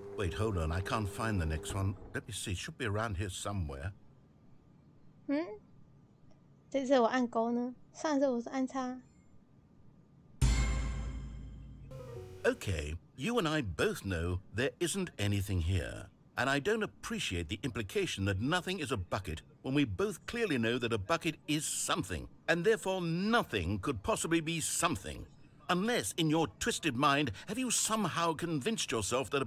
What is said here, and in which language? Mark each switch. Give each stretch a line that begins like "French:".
English: Wait, hold on. I can't find the next one. Let me see. It should be around here somewhere.
Chinese: 这次我按勾呢，上次我是按叉。
English: Okay, you and I both know there isn't anything here. And I don't appreciate the implication that nothing is a bucket when we both clearly know that a bucket is something, and therefore nothing could possibly be something. Unless, in your twisted mind, have you somehow convinced yourself that a